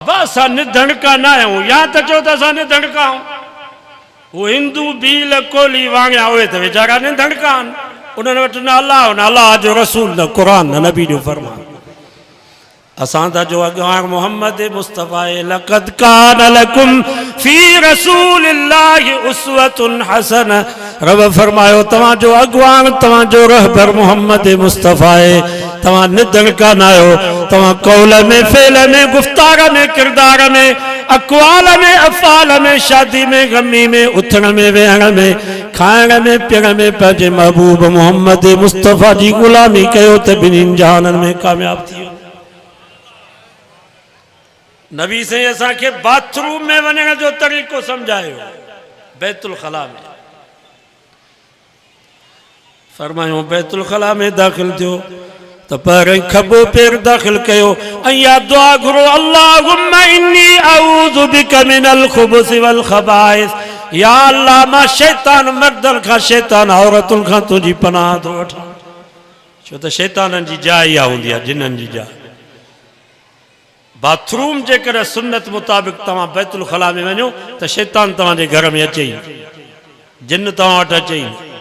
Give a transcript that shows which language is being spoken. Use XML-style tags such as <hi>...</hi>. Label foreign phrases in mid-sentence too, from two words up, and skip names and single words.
<sd>बस निधणका ना आहियूं या त चओ त असां निधणका आहियूं। वो हिंदू भील कोली वांगिया उहे त वीचारा निधणका आहिनि, उन्हनि वटि न अलाह न अलाह जो रसूल न क़ुर न नबी जो फरमान। असां त जो अॻवान मोहम्मद मुस्तफ़ा</sd> <ar>لقد كان لكم في رسول الله أسوة حسنة.</ar> <sd>रब फरमायो तव्हां जो अॻवान तव्हां जो रहबर मोहम्मद मुस्तफ़ा तव्हां निधणका न आहियो। तव्हां कौल में फेल में गुफ्तार में किरदार में अक़वाल में अफ़ाल में शादी में गमी में उथण में वेहण में खाइण में पीअण में पंहिंजे महबूब मोहम्मद मुस्तफ़ा जी ग़ुलामी कयो त ॿिन्हिनि जहाननि में कामयाब थी वियो। नबी से असांखे बाथरूम में वञण जो तरीक़ो सम्झायो, बैतुल खला में फरमायो बैतुल खला में दाख़िल थियो तो पहिरियों खबो पैर दाख़िल कयो ऐं या दुआ घुरो</sd> <ar>اللهم إني أعوذ بك من الخبث والخبائث.</ar> <sd>या अल्लाह मां शैतान मर्दन खां शैतान औरतुनि खां तुंहिंजी पनाह थो वठां, छो त शैताननि जी जाइ इहा हूंदी आहे, जिन्हनि जी जाइ। बाथरूम जेकर सुन्नत मुताबिक़ तव्हां बैतुल खला में वञो त शैतान तव्हांजे घर में अचे ई, जिन तव्हां वटि अचे ई।</sd>